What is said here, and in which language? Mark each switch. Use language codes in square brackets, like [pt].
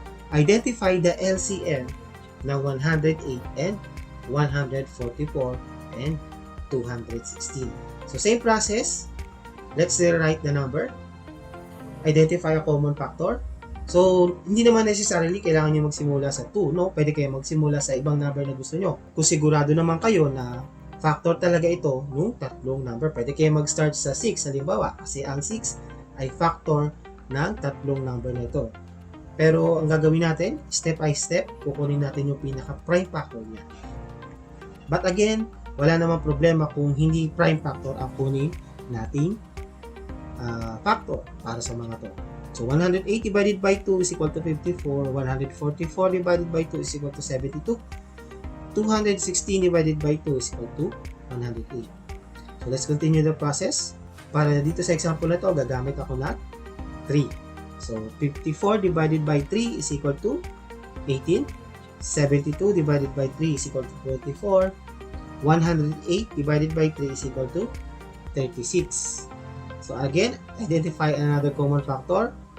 [en] Identify the LCM ng 108 and 144 and 216. So, same process. Let's rewrite the number. Identify a common factor. [tl] So, hindi naman necessarily kailangan nyo magsimula sa 2, no? Pwede kayo magsimula sa ibang number na gusto nyo. Kung sigurado naman kayo na factor talaga ito, yung tatlong number, pwede kayo mag-start sa 6, halimbawa, kasi ang 6 ay factor ng tatlong number na ito. Pero, ang gagawin natin, step by step, kukunin natin yung pinaka-prime factor niya. But again, wala namang problema kung hindi prime factor ang kunin nating factor para sa mga to. [en] So, 108 divided by 2 is equal to 54. 144 divided by 2 is equal to 72. 216 divided by 2 is equal to 108. So, let's continue the process. [tl] Para dito sa example na to, gagamit ako ng 3. [en] So, 54 divided by 3 is equal to 18. 72 divided by 3 is equal to 24. 108 divided by 3 is equal to 36. So again, identify another common factor.